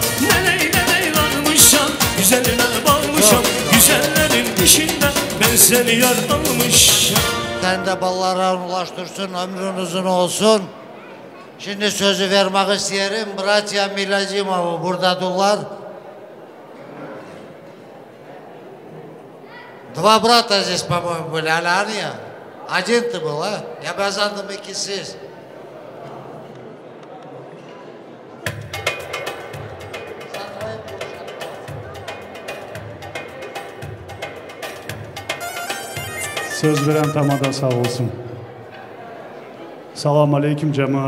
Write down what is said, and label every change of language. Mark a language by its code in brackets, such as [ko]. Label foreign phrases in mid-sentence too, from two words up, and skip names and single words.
[tr] Neney neney varmışam, güzeline bakmışam, güzellerin işinden ben seni yar almışam. Sen de ballara ulaştırsın, ömrün uzun olsun. Şimdi sözü vermek isterim, Bratya Milacimov buradadırlar. [ru] Два брата здесь, по-моему, были, а они? Один ты был, а? Я [tr] kazandım, ikisiz. Söz veren tamada sağ olsun. Selamun aleyküm cemaat.